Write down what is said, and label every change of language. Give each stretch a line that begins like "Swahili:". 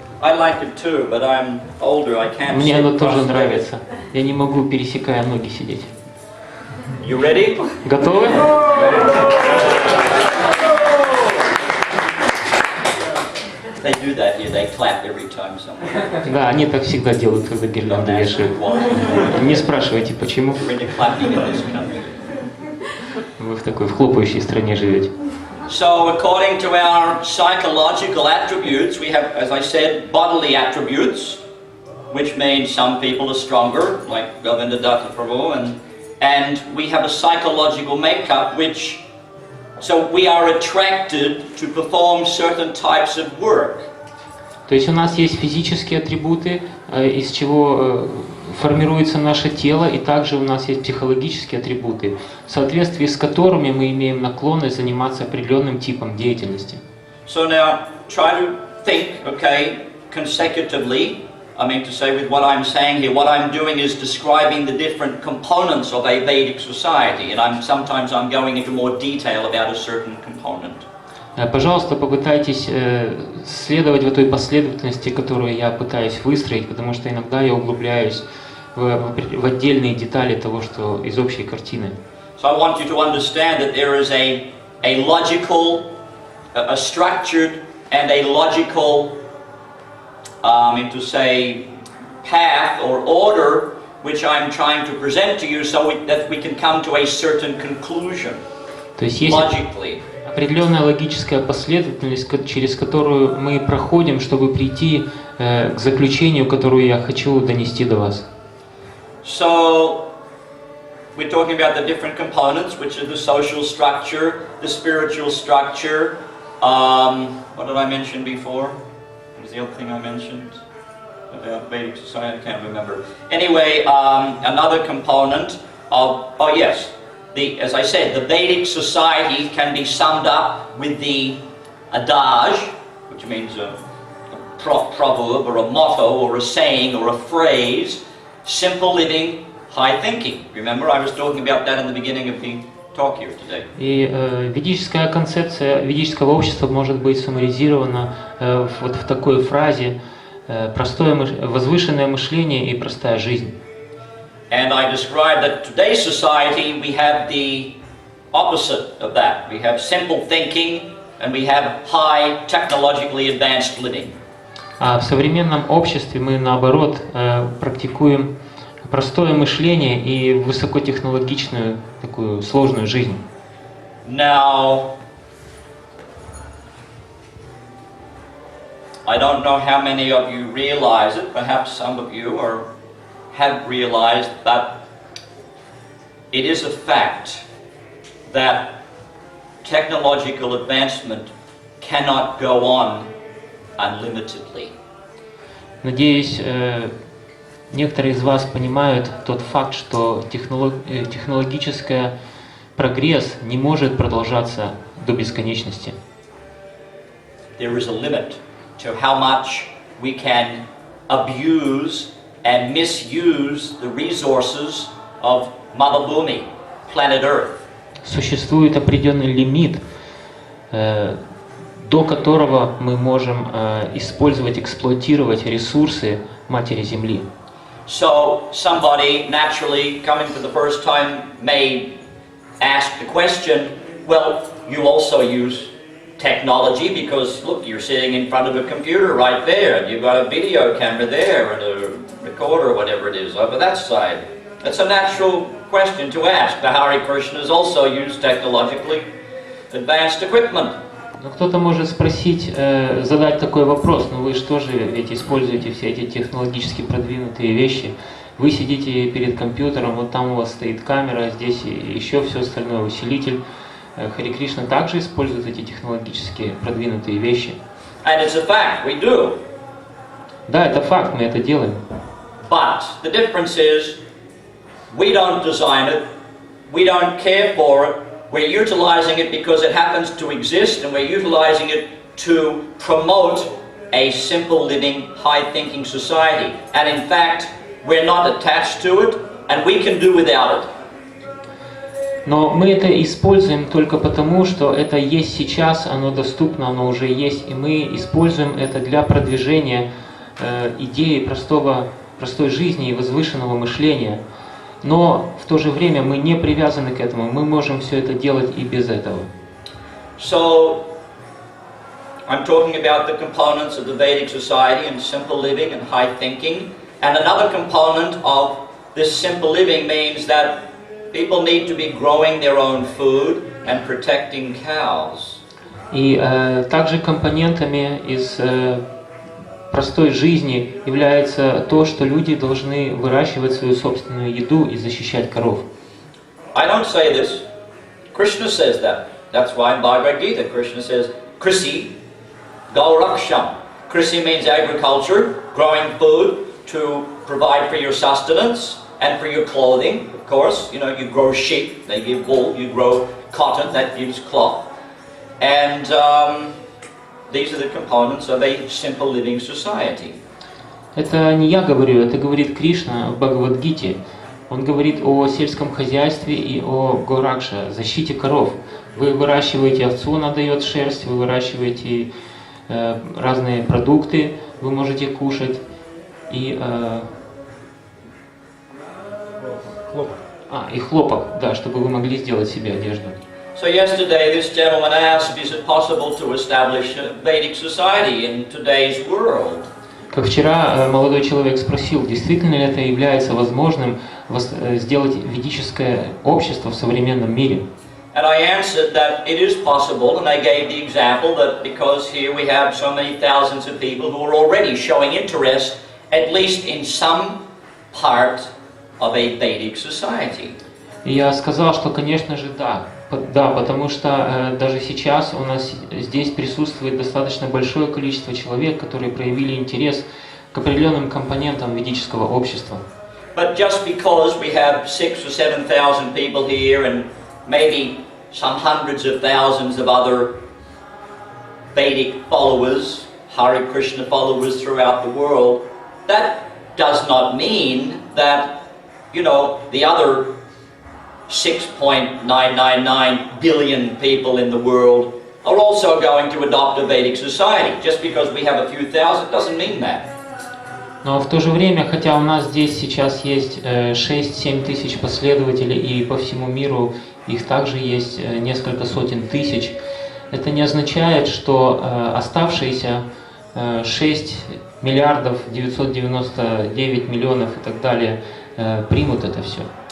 English: I like it too, but I'm older. I can't.
Russian: Мне
English: sit
Russian: оно тоже
English: cross-legged.
Russian: нравится. Я не могу, пересекая ноги, сидеть.
English: You ready?
Russian: Готовы?
English: They do that here. They clap every time someone.
Russian: Да, они так всегда делают, когда гирлянды
English: Don't ask
Russian: вешают.
English: why.
Russian: Не спрашивайте, почему.
English: We're into clapping in this country.
Russian: Вы в такой хлопающей стране живете.
English: So, according to our psychological attributes, we have, as I said, bodily attributes, which means some people are stronger, like Govindadatta Prabhu, and we have a psychological makeup which, so we are attracted to perform certain types of work.
Russian: То есть у нас есть физические атрибуты, из чего формируется наше тело, и также у нас есть психологические атрибуты, в соответствии с которыми мы имеем наклонность заниматься определенным типом деятельности.
English: So now, try to think, okay, consecutively, I mean to say with what I'm saying here, what I'm doing is describing the different components of a Vedic society, and sometimes I'm going into more detail about a certain component.
Russian: Пожалуйста, попытайтесь следовать в той последовательности, которую я пытаюсь выстроить, потому что иногда я углубляюсь в отдельные детали того, что из общей картины.
English: So I want you to understand that there is a logical, a structured and a logical, to say, path or order which I'm trying to present to you so that we can come to a certain conclusion logically.
Russian: Определенная логическая последовательность, через которую мы проходим, чтобы прийти к заключению, которое я хочу донести до вас.
English: So we're talking about the different components, which are the social structure, the spiritual structure. What did I mention before? What was the other thing I mentioned about Vedic society? I can't remember. Anyway, another component of, oh yes, as I said, the Vedic society can be summed up with the adage, which means a proverb or a motto or a saying or a phrase, simple living, high thinking. Remember, I was talking about that in the beginning of the talk here today.
Russian: И ведическая концепция ведического общества может быть суммаризирована вот в такой фразе: простое, возвышенное мышление и простая жизнь.
English: And I described that today's society we have the opposite of that. We have simple thinking and we have high technologically advanced living.
Russian: А в современном обществе мы наоборот практикуем простое мышление и высокотехнологичную такую сложную жизнь.
English: Now, I don't know how many of you realize it. Perhaps some of you have realized that it is a fact that technological advancement cannot go on unlimitedly.
Russian: Надеюсь, некоторые из вас понимают тот факт, что технологический прогресс не может продолжаться до бесконечности.
English: There is a limit to how much we can abuse and misuse the resources of Mother Bhumi, planet Earth.
Russian: Существует определенный лимит, до которого мы можем использовать, эксплуатировать ресурсы Матери Земли.
English: So somebody naturally coming for the first time may ask the question, well, you also use technology because look, you're sitting in front of a computer right there and you've got a video camera there and a recorder, whatever it is, over that side. That's a natural question to ask. The Hare Krishnas also use technologically advanced equipment.
Russian: Но кто-то может спросить, задать такой вопрос: ну вы что же ведь используете все эти технологически продвинутые вещи? Вы сидите перед компьютером, вот там у вас стоит камера, здесь еще все остальное, усилитель. Харе Кришна также использует эти технологически продвинутые вещи.
English: And it's a fact, we do.
Russian: Да, это факт, мы это делаем.
English: But the difference is, we don't design it, we don't care for it, we're utilizing it because it happens to exist, and we're utilizing it to promote a simple living, high-thinking society. And in fact, we're not attached to it, and we can do without it.
Russian: Но мы это используем только потому, что это есть сейчас, оно доступно, оно уже есть, и мы используем это для продвижения идеи простой жизни и возвышенного мышления. Но в то же время мы не привязаны к этому, мы можем все это делать и без этого.
English: So, I'm talking about the components of the Vedic society and simple living and high thinking. And another component of this simple living means that people need to be growing their own food and protecting cows.
Russian: И также компонентами из простой жизни является то, что люди должны выращивать свою собственную еду и защищать коров.
English: I don't say this. Krishna says that. That's why in Bhagavad Gita Krishna says, Krisi Gauraksham. Krisi means agriculture, growing food to provide for your sustenance and for your clothing. Of course, you know, you grow sheep, they give wool. You grow cotton, that gives cloth. And these are the components of a simple living society.
Russian: Это не я говорю, это говорит Кришна в Бхагавад-гите. Он говорит о сельском хозяйстве и о горакше, защите коров. Вы выращиваете овцу, она дает шерсть, вы выращиваете разные продукты, вы можете кушать. И, и хлопок, да, чтобы вы могли сделать себе одежду.
English: So yesterday this gentleman asked, is it possible to establish a Vedic society in today's world?
Russian: Как вчера молодой человек спросил, действительно ли это является возможным сделать ведическое общество в современном мире?
English: And I answered that it is possible, and I gave the example that because here we have so many thousands of people who are already showing interest, at least in some part of a Vedic society.
Russian: И я сказал, что, конечно же, да. Да, потому что даже сейчас у нас здесь присутствует достаточно большое количество человек, которые проявили интерес к определенным компонентам ведического общества.
English: But just because we have 6,000 or 7,000 people here and maybe some hundreds of thousands of other Vedic followers, Hare Krishna followers throughout the world, that does not mean that, you know, the other 6.999 billion people in the world are also going to adopt a Vedic society. Just because we have a few thousand doesn't mean that.
Russian: Но в то же время, хотя у нас здесь сейчас есть 6-7 тысяч последователей, и по всему миру их также есть несколько сотен тысяч, это не означает, что оставшиеся 6 миллиардов 999 миллионов и так далее примут это все.